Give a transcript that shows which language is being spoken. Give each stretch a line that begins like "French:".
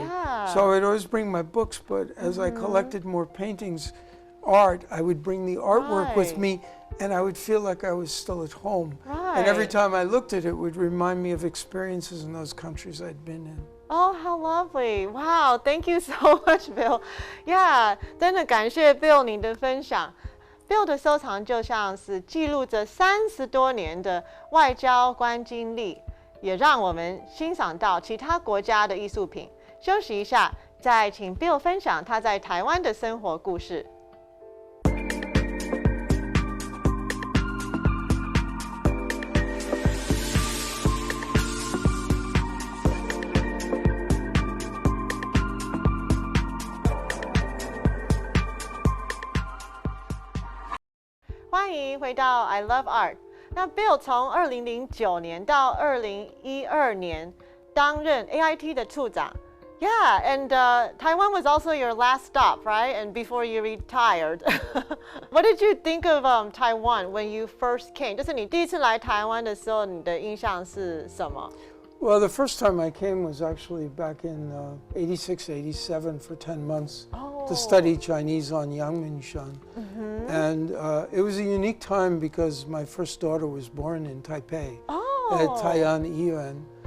English: Yeah. So I'd always bring my books, but as I collected more paintings, art, I would bring the artwork with me, and I would feel like I was still at home. Right. And every time I looked at it, it would remind me of experiences in those countries I'd been in. Oh, how lovely! Wow, thank you so much, Bill.
Chinese: Yeah, 真的感谢 Bill 你的分享。Bill 的收藏就像是记录着30多年的外交官经历，也让我们欣赏到其他国家的艺术品。休息一下，再请 Bill 分享他在台湾的生活故事。欢迎回到 I Love Art。那 Bill 从2009年到2012年担任 AIT 的处长。
English: Yeah, and Taiwan was also your last stop, right? And before you retired. What did you think of Taiwan when you first came?
Chinese: 就是你第一次来台湾的时候，你的印象是什么？
English: Well, the first time I came was actually back in 86, 87 for 10 months to study Chinese on Yangmingshan. And it was a unique time because my first daughter was born in Taipei at Taiyan Yuan.